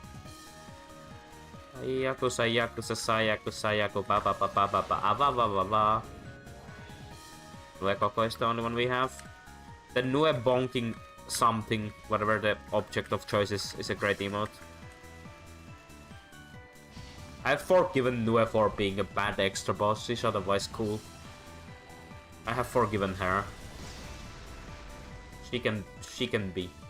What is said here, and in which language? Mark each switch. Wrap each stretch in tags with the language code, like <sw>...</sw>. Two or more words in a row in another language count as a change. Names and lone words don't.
<en>Yakuza, Yakuza, Sayakuza, Yaku, ba ba ba ba ba ba ba ba ba ba. Nue Coco is the only one we have. The Nue bonking something, whatever the object of choice is a great emote. I've forgiven Nue for being a bad extra boss, she's otherwise cool. I have forgiven her. She can be.</en>